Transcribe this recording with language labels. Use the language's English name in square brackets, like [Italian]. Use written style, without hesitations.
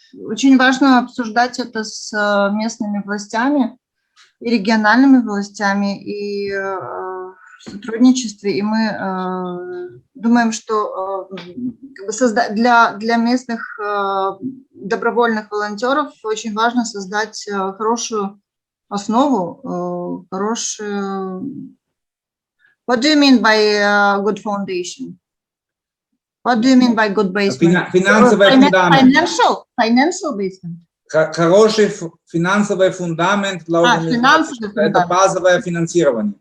[Russian] Очень важно обсуждать это с местными властями и региональными властями и в сотрудничестве. И мы думаем, что для местных добровольных волонтеров очень важно создать хорошую основу, хорошую. [English] What do you mean by good foundation? What do you mean by good basement? [Russian] Финансовый фундамент. [English] Financial basement. [Russian] Хороший финансовый фундамент, это базовое финансирование.